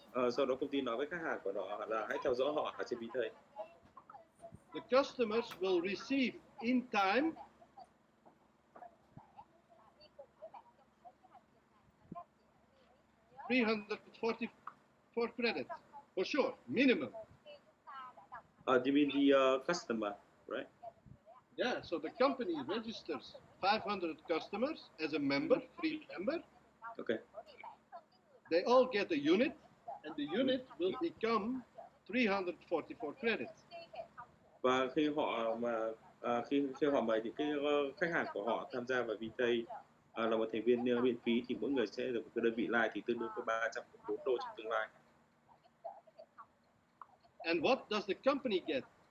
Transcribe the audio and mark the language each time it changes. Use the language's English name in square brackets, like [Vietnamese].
[Vietnamese] Sau đó công ty nói với khách hàng của họ là hãy theo dõi họ ở trên Vitae. [English] The customers will receive in time 344 credits for sure, minimum. You mean the customer, right? Yeah, so the company registers 500 customers as a member, free member. Okay. They all get a unit, and the unit will become 344 credits. [Vietnamese] Và khi họ mời những cái khách hàng của họ tham gia vào Vitae là một thành viên miễn phí thì mỗi người sẽ được một cái đơn vị like thì tương đương với 304 đô trong tương lai. [English] And what does the company get?